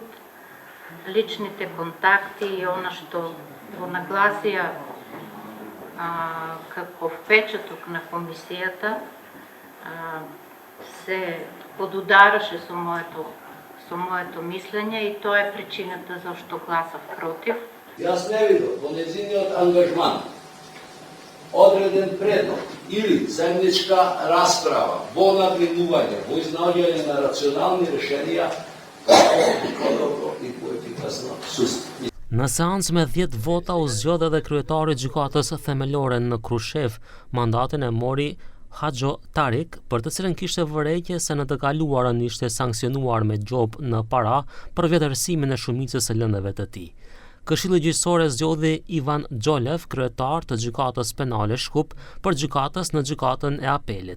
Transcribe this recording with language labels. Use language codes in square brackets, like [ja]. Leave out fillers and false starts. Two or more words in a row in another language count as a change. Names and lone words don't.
[mk] Личните контакти и она што го нагласија како впечаток на комисијата се подудараше со моето мислење и тоа е причината зашто гласав против. Јас не видов во нејзиниот ангажман одреден предлог или заедничка расправа во набринување, во изнаоѓање на рационални решенија по-добро и поефикасно судство. [sq] Në seancë me 10 vota u zgjodh edhe kryetari i gjykatës themelore në Krushev, mandatin e mori Haxho Tarik, për të cilën kishte vërejtje se në të kaluarën ishte sanksionuar me gjop në para për vjetërsimin e shumicës së lëndëve të tij. Këshilli Gjyqësor zgjodhi Ivan Xholev, kryetar të gjykatës penale Shkup, për gjykatës në gjykatën e apelit.